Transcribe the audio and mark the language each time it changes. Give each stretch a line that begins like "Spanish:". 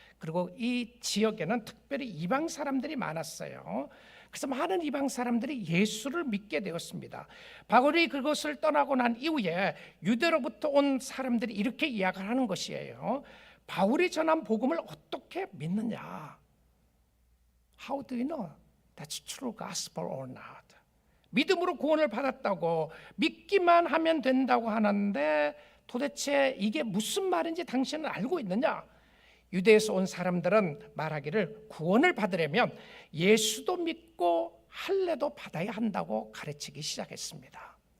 Korean: 그리고 이 지역에는 특별히 이방 사람들이 많았어요. 그래서 많은 이방 사람들이 예수를 믿게 되었습니다. 바울이 그것을 떠나고 난 이후에 유대로부터 온 사람들이 이렇게 이야기를 하는 것이에요. 바울이 전한 복음을 어떻게 믿느냐?
English: How do you know that's true gospel or not?
Korean: 믿음으로 구원을 받았다고 믿기만 하면 된다고 하는데 도대체 이게 무슨 말인지 당신은 알고 있느냐? 유대에서 온 사람들은 말하기를 구원을 받으려면 예수도 믿고 할례도 받아야 한다고 가르치기 시작했습니다.